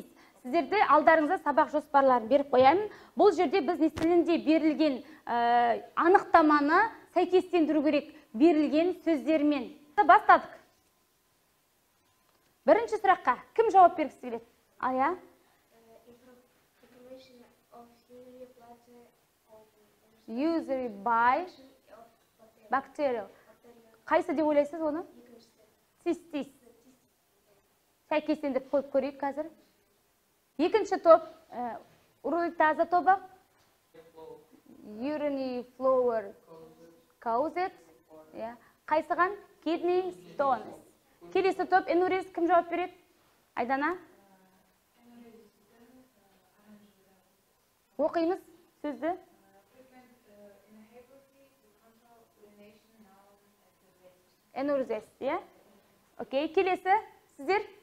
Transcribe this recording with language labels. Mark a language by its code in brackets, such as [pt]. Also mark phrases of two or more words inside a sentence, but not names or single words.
[kk] Сіздерді алдарыңызда сабақ жоспарларын беріп қоямын. Бұл жерде біз не тілінде берілген анықтаманы сәйкестендіру керек берілген сөздермен. Бастадық. Бірінші сұраққа кім жауап бергісі келеді? Ая? [en] Usually by bacterial. [kk] Қайсы деп ойлайсыз оны? Цистит. Сәйкестендіріп қойып көрейік қазір. Екінші топ, уролитаза тобы. [en] Urinary flower caused. Қайсыған? Kidney stones. [kk] Келесі топ, энурез, кім жауап береді? Айдана? Оқимыз сөзді. Энурез, Окей, келесі, сіздер?